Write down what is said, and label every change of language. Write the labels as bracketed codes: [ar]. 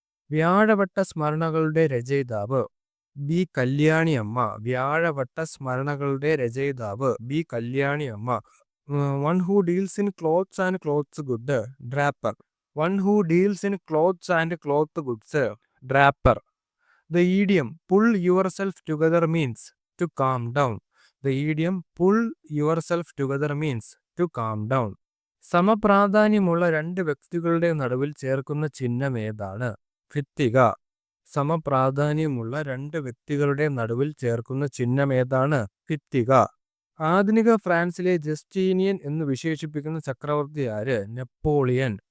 [ml] വ്യാഴവട്ട സ്മരണകളുടെ രചയിതാവ് ബി. കല്യാണിയമ്മ. വ്യാഴവട്ട സ്മരണകളുടെ രചയിതാവ് B. Kalyaniamma. [en] One who deals in clothes and clothes good. Draper. One who deals in clothes and cloth goods. Draper. The idiom pull yourself together means to calm down. The idiom pull yourself together means to calm down. [ml] സമപ്രാധാന്യമുള്ള രണ്ട് വ്യക്തികളുടെ നടുവിൽ ചേർക്കുന്ന ചിഹ്നം ഏതാണ്? ഭിത്തിക. സമപ്രാധാന്യമുള്ള രണ്ട് വ്യക്തികളുടെ നടുവിൽ ചേർക്കുന്ന ചിഹ്നം ഏതാണ്? ഭിത്തിക. ആധുനിക ഫ്രാൻസിലെ ജസ്റ്റീനിയൻ എന്ന് വിശേഷിപ്പിക്കുന്ന ചക്രവർത്തി ആര്? നെപ്പോളിയൻ.